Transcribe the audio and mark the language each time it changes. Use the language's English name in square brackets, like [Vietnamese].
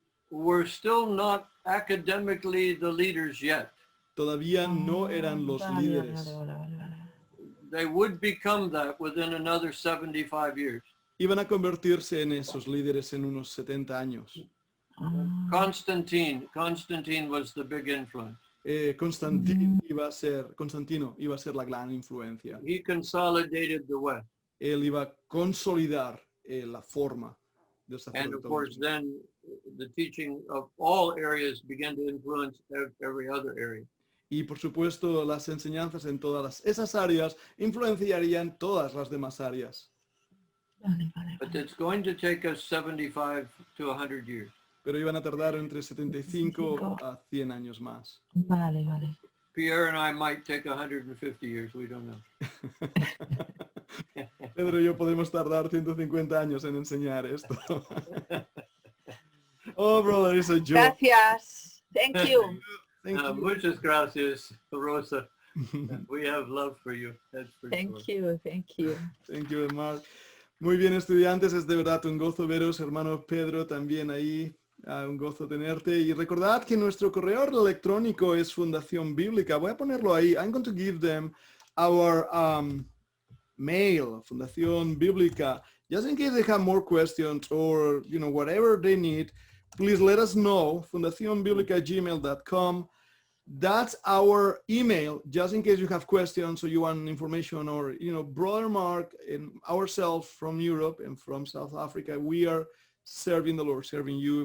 [English] were still not academically the leaders yet. [Spanish] todavía no eran los líderes. Vale. [English] They would become that within another 75 years. [Spanish] Iban a convertirse en esos líderes en unos 70 años. [English] Constantine was the big influence. [Spanish] Constantino iba a ser la gran influencia. [English] He consolidated the West. [Spanish] Él iba a consolidar la forma del [English] And of course, [Spanish] sacerdotismo. [English] then the teaching of all areas began to influence every other area. [Spanish] Y por supuesto las enseñanzas en todas esas áreas influenciarían todas las demás áreas. Vale. [English] But it's going to take us 75 to 100 years. [Spanish] Pero iban a tardar entre 75 a 100 años más. Vale. [English] Pierre and I might take 150 years. We don't know. [Spanish] Pedro y yo podemos tardar 150 años en enseñar esto. [English] Oh, brother, it's a joke. [Spanish] Gracias. [English] Thank you. Thank you. [Spanish] Muchas gracias, [English] Rosa. We have love for you. That's for sure. Thank you. Thank you, Mark. [Spanish] Muy bien, estudiantes, es de verdad un gozo veros, hermano Pedro, también ahí. Un gozo tenerte. Y recordad que nuestro correo electrónico es Fundación Bíblica. Voy a ponerlo ahí. [English] I'm going to give them our mail, Fundación Bíblica. Just in case they have more questions or, whatever they need, please let us know. fundacionbiblica@gmail.com. That's our email, just in case you have questions or you want information or, Brother Mark and ourselves from Europe and from South Africa, we are serving the Lord, serving you.